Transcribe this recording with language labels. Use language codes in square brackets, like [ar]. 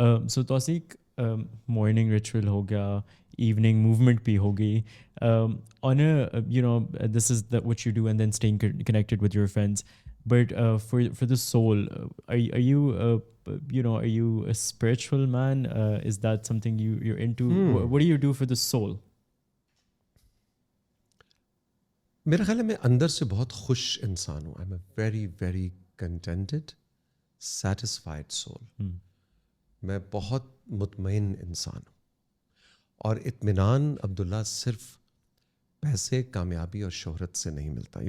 [en] سو توثیق, morning ritual [ur] ہو گیا, [en] evening movement [ur] بھی ہو گئی, [en] On this is what you do and then staying connected with your friends, but for the soul, are you a spiritual man? Is that something you're into? What do you do for the soul? [ur] میرا خیال ہے میں اندر سے بہت خوش انسان ہوں. [en] I am a very very contented satisfied soul. [ur] میں بہت مطمئن انسان ہوں, اور اطمینان عبداللہ صرف پیسے, کامیابی اور شہرت سے نہیں ملتا.